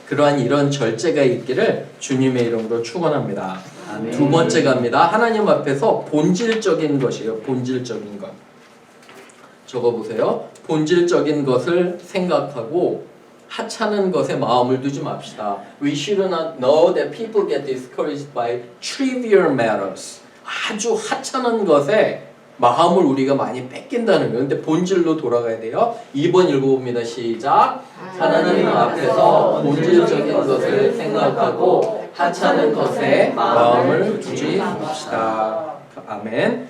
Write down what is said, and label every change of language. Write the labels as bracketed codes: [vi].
[ko] 그러한 이런 절제가 있기를 주님의 이름으로 축원합니다. 아멘. 두 번째 갑니다. 하나님 앞에서 본질적인 것이에요. 본질적인 것. 적어보세요. 본질적인 것을 생각하고 하찮은 것에 마음을 두지 맙시다. [en] We should not know that people get discouraged by trivial matters. [ko] 아주 하찮은 것에 마음을 우리가 많이 뺏긴다는 거예요. 근데 본질로 돌아가야 돼요. 2번 읽어봅니다. 시작. 하나님 앞에서 본질적인 것을 생각하고 하찮은 것에 마음을 두지 맙시다. 아멘.